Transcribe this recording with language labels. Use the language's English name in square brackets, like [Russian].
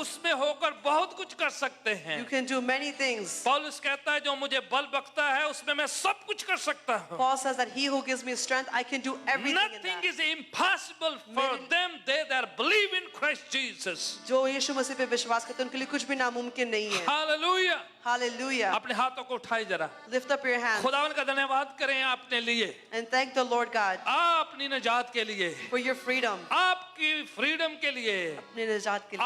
[Hindi] उसमें होकर बहुत कुछ कर सकते हैं। [English] You can do many things. [Hindi] पौलुस कहता है जो मुझे बल बख्ता है उसमें मैं सब कुछ कर सकता हूँ। [English] Paul says that He who gives me strength, I can do everything in Nothing that. is impossible for them they that believe in Christ Jesus. [Hindi] जो यीशु मसीह पे विश्वास करते हैं उनके लिए कुछ भी नामुमकिन नहीं है। Hallelujah. Hallelujah. अपने हाथों को उठाए जरा। [English] Lift up your hands [Hindi] खुदावन का धन्यवाद करें अपने लिए, [English] and thank the Lord God [Hindi] अपनी निजात के लिए, [English] for your freedom. [Hindi] आपकी फ्रीडम के लिए, अपने निजात के लिए।